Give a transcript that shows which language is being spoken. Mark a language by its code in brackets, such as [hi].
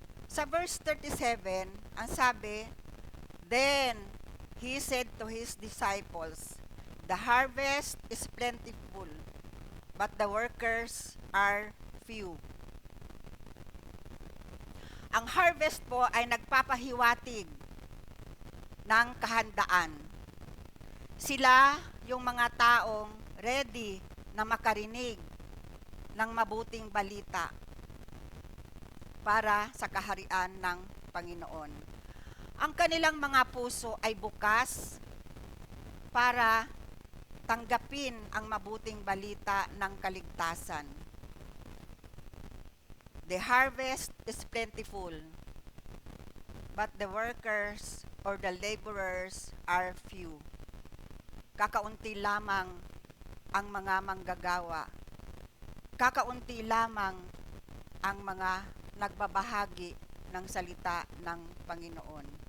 [tl] Sa verse 37, ang sabi, [en] then he said to his disciples, the harvest is plentiful, but the workers are few. [tl] Ang harvest po ay nagpapahiwatig ng kahandaan. Sila yung mga taong ready na makarinig ng mabuting balita para sa kaharian ng Panginoon. Ang kanilang mga puso ay bukas para tanggapin ang mabuting balita ng kaligtasan. [en] The harvest is plentiful, but the workers or the laborers are few. [tl] Kakaunti lamang ang mga manggagawa. Kakaunti lamang ang mga nagbabahagi ng salita ng Panginoon.